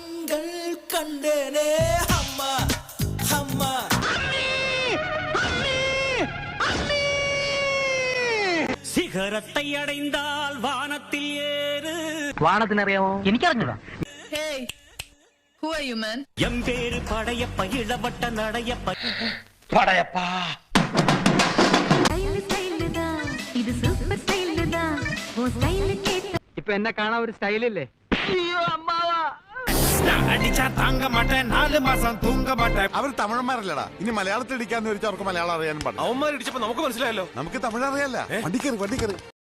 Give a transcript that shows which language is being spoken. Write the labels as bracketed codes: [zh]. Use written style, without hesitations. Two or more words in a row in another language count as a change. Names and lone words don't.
[ta] சிகரத்தை அடைந்தால் வானத்தில் ஏறு. [ml] വാണത്തിനറിയാമോ? എനിക്കറിഞ്ഞൂടാ. [ta] என் பேர் படையப்பா இளவட்ட நடையப்பா. പടയപ്പാ. ஸ்டைல் ஸ்டைல் தான் இது சூப்பர் ஸ்டைல் தான் ஓ ஸ்டைல் கேட்ட [ml] ഇപ്പൊ എന്നെ കാണാൻ ഒരു സ്റ്റൈലില്ലേ? അവർ തമിഴന്മാരല്ലടാ. ഇനി മലയാളത്തിൽ ഇടിക്കാന്ന് ചോദിച്ചാൽ അവർക്ക് മലയാളം അറിയാനും പാടില്ല. അവന്മാരിടിച്ചപ്പോ നമുക്ക് മനസ്സിലായല്ലോ. നമുക്ക് തമിഴ് അറിയാല്ല. വണ്ടിക്കറി